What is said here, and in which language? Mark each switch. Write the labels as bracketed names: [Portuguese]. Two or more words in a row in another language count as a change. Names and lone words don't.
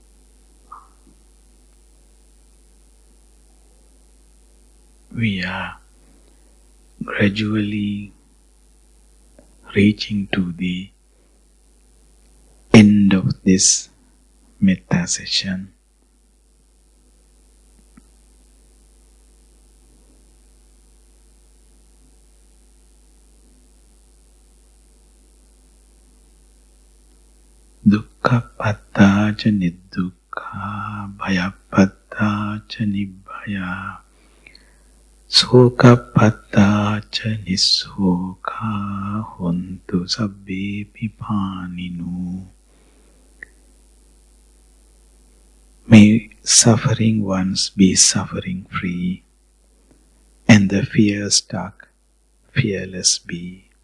[English] We are gradually reaching to the end of this Metta session. [Pali] Dukkhapatta ca niddukkha, bhayapatta ca nibbhaya, sokapatta ca nissoka, hontu sabbe pipaninu. [English] May suffering ones be suffering free, and the fear-stuck fearless be.